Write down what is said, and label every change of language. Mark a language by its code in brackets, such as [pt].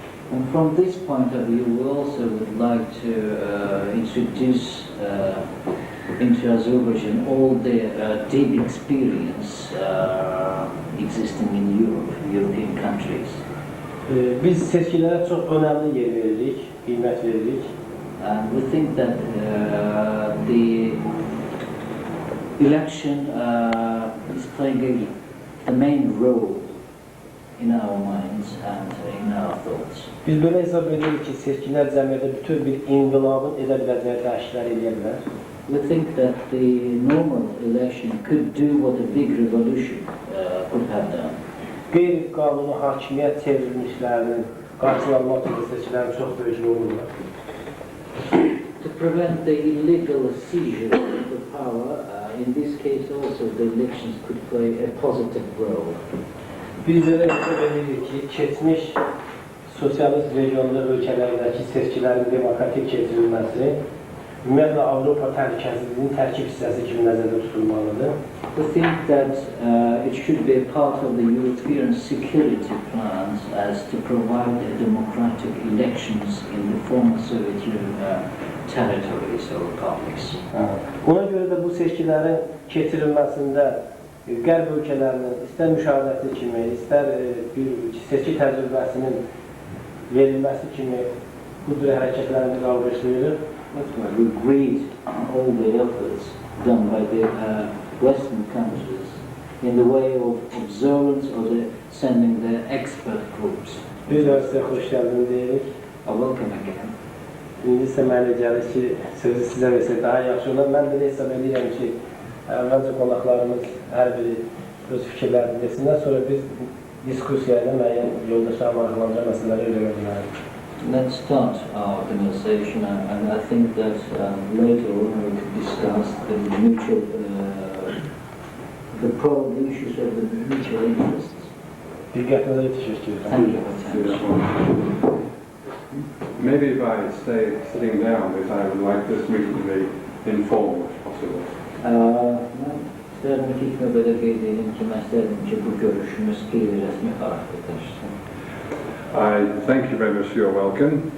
[en] And from this point of view, we also would like to introduce into Azerbaijan all the deep experience existing in Europe, European countries. [az] Biz seçkilərə çox önəmli yer veririk, qiymət veririk. [en] And we think that the election is playing the main role in our minds and in our thoughts. [az] Biz belə hesab edirik ki, seçkilər cəmiyyətdə bütün bir inqilabın edə biləcəyi dəyişikliklər edə bilər. [en] We think that the normal election could do what a big revolution could have done. [az] Qeyri-qanuni hakimiyyət çevrilmişlərinin qarşılanmaq üçün seçkilərin çox böyük rolu var. [en] To prevent the illegal seizure of the power, in this case also the elections could play a positive role. [az] Biz belə hesab edirik ki, keçmiş sosialist regionda ölkələrdəki seçkilərin demokratik keçirilməsi ümumiyyətlə Avropa təhlükəsizliyinin tərkib hissəsi kimi nəzərdə tutulmalıdır. [en] We think that it should be a part of the European security plans as to provide democratic elections in the former Soviet Union territories or republics. [az] Ona görə də bu seçkilərin keçirilməsində Qərb ölkələrinin istər müşahidəti kimi, istər bir seçki təcrübəsinin verilməsi kimi bu cür hərəkətlərimizi alqışlayırıq. [en] We greet all the efforts done by the Western countries in the way of observance or sending their expert groups. [az] Bir də sizə xoş gəldiniz deyirik. [en] Welcome again. [az] İndi isə mənə gəlir ki, sözü sizə versək daha yaxşı olar. Mən də hesab edirəm ki, əvvəlcə qonaqlarımız hər biri öz fikirlərini desinlər, sonra biz diskusiyayla müəyyən yoldaşlar maraqlandıran məsələləri öyrənməliyiz. [en] Let's start our conversation, and I think that later on we could discuss the mutual, the issues of the mutual interests. [az] Diqqətinizə təşəkkür edirəm. [en] Thank you very much. Maybe if I stay sitting down, because I would like this meeting to be informal, if possible. [az] Mən istərdim ki, ilk növbədə qeyd edeyim ki, mən istərdim ki, bu görüşümüz qeyri-rəsmi xarakter daşısın. [en] I thank you very much for your welcome.